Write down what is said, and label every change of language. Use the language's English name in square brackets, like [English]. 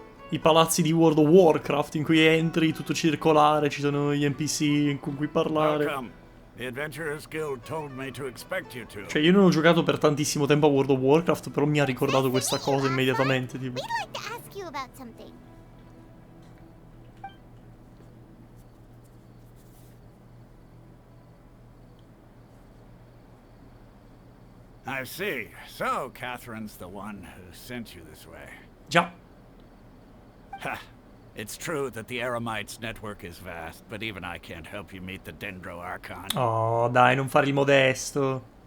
[Italian] i palazzi di World of Warcraft in cui entri, tutto circolare, ci sono gli NPC con cui parlare. [English] Welcome. The Adventurers Guild told me to expect you to. [Italian] Cioè, io non ho giocato per tantissimo tempo a World of Warcraft, però mi ha ricordato questa cosa immediatamente, tipo. [English] We'd like to ask you about something. I see. So, Catherine's the one who sent you this way. [Italian] Già. Ha! [English] It's true that the Eremites network is vast, but even I can't help you meet the Dendro Archon. [Italian] Oh, dai, non fare il modesto.